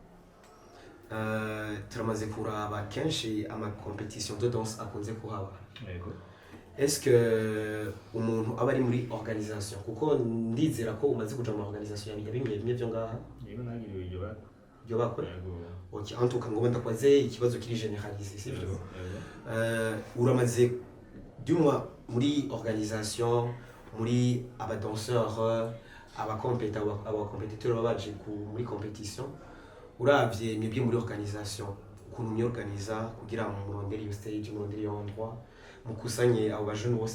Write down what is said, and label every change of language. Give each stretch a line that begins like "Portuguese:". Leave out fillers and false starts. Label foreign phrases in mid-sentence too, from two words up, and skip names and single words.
Rundi: turamaze kuraba kenshi ama
French: competition de danse
Rundi: akunze kuhaba est-ce que umuntu aba ari muri organisation kuko ndizera ko umaze kuja mu organisation ya bimwe byo ngaha yego nagiriwe byo bakora okay
French: en tout cas
Rundi: ngomba ndakwaze ikibazo kiri généralisé sivyo uramaze dumwa muri organisation muri aba danseurs aba compétiteurs babaje muri competition uravye mwebwe muri organisation ukuntu myorganiza kugira ngo murondere iyo stage murondere iyo endroit mukusanye abo bajene bose